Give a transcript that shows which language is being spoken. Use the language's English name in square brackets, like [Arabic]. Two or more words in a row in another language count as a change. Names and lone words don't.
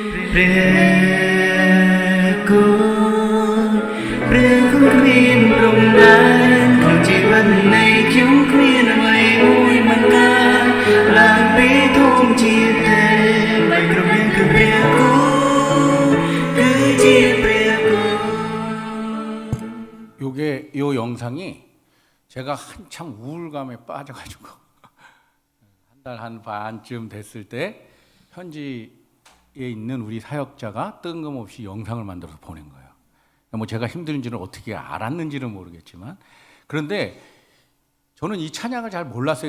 [Khmer] ព្រះគុណព្រះគុណគ្មានព្រំដែនក្នុងជីវិតនៃខ្ញុំគ្មានអ្វីមួយមិនកើតឡើងពីធម្មជាតិទេមិនគ្រប់យ៉ាងគឺព្រះគុណគឺជាព្រះគុណ [Korean] 요 영상이 제가 한참 우울감에 빠져가지고 한 달 한 반쯤 됐을 때 현지에 있는 우리 사역자가 뜬금없이 영상을 만들어서 보낸 거예요. 뭐 제가 힘든지는 어떻게 알았는지는 모르겠지만 그런데 저는 이 찬양을 잘 몰랐어요.